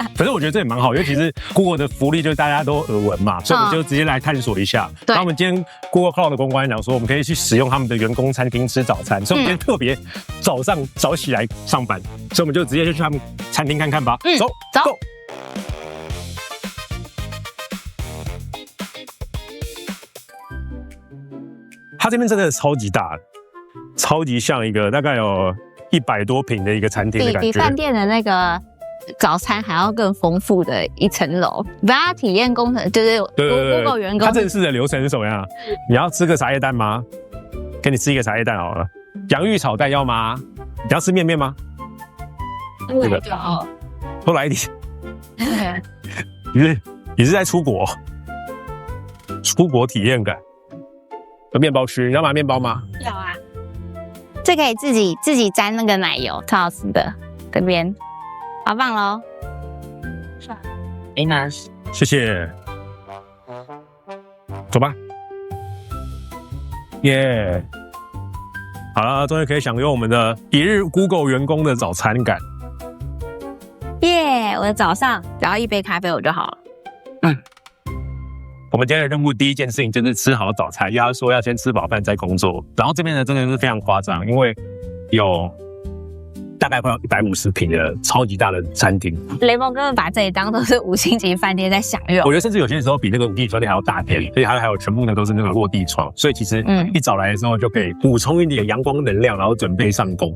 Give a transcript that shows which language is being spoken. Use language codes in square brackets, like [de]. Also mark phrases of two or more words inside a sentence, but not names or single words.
[zh] 可是我覺得這也蠻好，因為其實 Google 的福利就是大家都耳聞嘛，所以我們就直接來探索一下。对，然後我們今天 Google Cloud 的公關講說，我們可以去使用他們的員工餐廳吃早餐，所以我們今天特別早上早起來上班，所以我們就直接就去他們餐廳看看吧。走走。Go 它這邊真的超級大，超級像一個大概有100多坪的一個餐廳的感覺，比飯店的那個早餐還要更豐富的一層樓。大家體驗工程就是 Google 員工，它正式的流程是什麼樣？你要吃個茶葉蛋嗎？給你吃一個茶葉蛋好了。洋芋炒蛋要嗎？你要吃麵嗎？這個多來一點。你是在出國體驗感。有麵包區，你要買麵包嗎？要啊。這可以自己沾那個奶油，超好吃的。這邊好棒嘍！nice，謝謝。走吧。耶！好了，終於可以享用我們的一日 Google 員工的早餐感。耶！我的早上只要一杯咖啡我就好了。我們今天的任務第一件事情就是吃好早餐，因為他說要先吃飽飯再工作。然後這邊呢真的是非常誇張，因為有大概快有150坪的超級大的餐廳。雷蒙根本把這裡當作是5星級飯店在享用。我覺得甚至有些時候比那個5星級飯店還要大片，所以它還有全部呢都是那個落地窗，所以其實一早來的時候就可以補充一點陽光能量，然後準備上工。